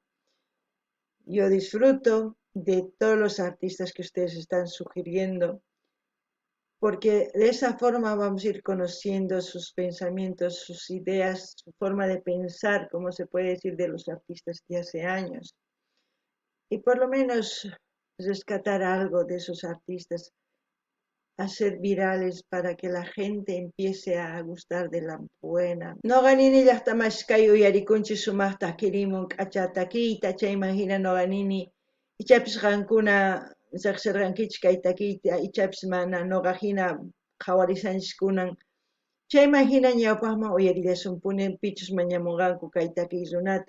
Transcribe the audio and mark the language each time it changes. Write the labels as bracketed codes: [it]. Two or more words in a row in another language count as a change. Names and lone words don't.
[es] Yo disfruto de todos los artistas que ustedes están sugiriendo, porque de esa forma vamos a ir conociendo sus pensamientos, sus ideas, su forma de pensar, como se puede decir de los artistas de hace años. Y por lo menos rescatar algo de esos artistas, hacer virales para que la gente empiece a gustar de la buena. [qu] No ganini llaqtamashkay uyarikunchi sumaq takirimun k'acha takiyta chayman hina no ganini ichapis qankuna riqsirqankichis kay takiyta ichapis mana noqa hina qhawarisanchis kunan chayman hina ñawpaqman uyarillasunpuni pichus mañamunqanku kay takiy runata.